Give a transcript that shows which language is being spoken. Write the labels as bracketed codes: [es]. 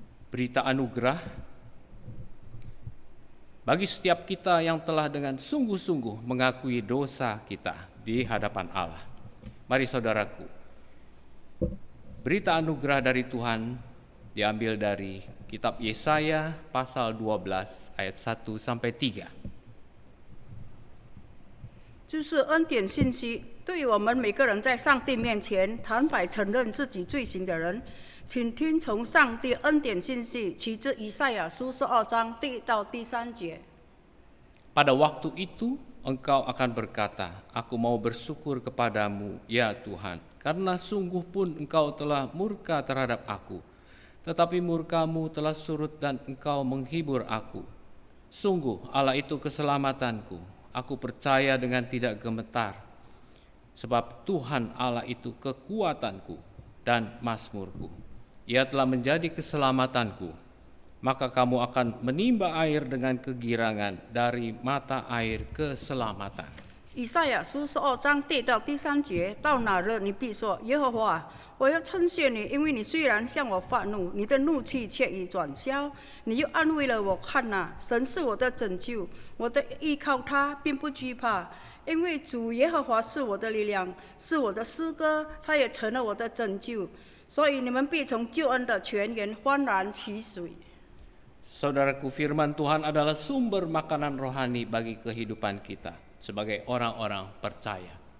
[id] Berita anugerah bagi setiap kita yang telah dengan sungguh-sungguh mengakui dosa kita di hadapan Allah. Mari saudaraku, berita anugerah dari Tuhan diambil dari kitab Yesaya pasal 12 ayat 1 sampai 3. [zh] 这是恩典信息，对于我们每个人在上帝面前坦白承认自己罪行的人，请听从上帝恩典信息，取自以赛亚书12章第1到第3节。 [id] Pada waktu itu engkau akan berkata, aku mau bersyukur kepadamu, ya Tuhan, karena sungguh pun engkau telah murka terhadap aku, tetapi murkamu telah surut dan engkau menghibur aku. Sungguh Allah itu keselamatanku. Aku percaya dengan tidak gemetar, sebab Tuhan Allah itu kekuatanku dan mazmurku. Ia telah menjadi keselamatanku. Maka kamu akan menimba air dengan kegirangan dari mata air keselamatan. [zh] 以赛亚书12章第1到第3节，到那日你必说：耶和华啊，我要称谢你，因为你虽然向我发怒，你的怒气却已转消，你又安慰了我。看哪，神是我的拯救，我的依靠他，并不惧怕，因为主耶和华是我的力量，是我的诗歌，他也成了我的拯救。所以你们必从救恩的泉源欢然取水。 [id] Saudaraku, firman Tuhan adalah sumber makanan rohani bagi kehidupan kita sebagai orang-orang percaya.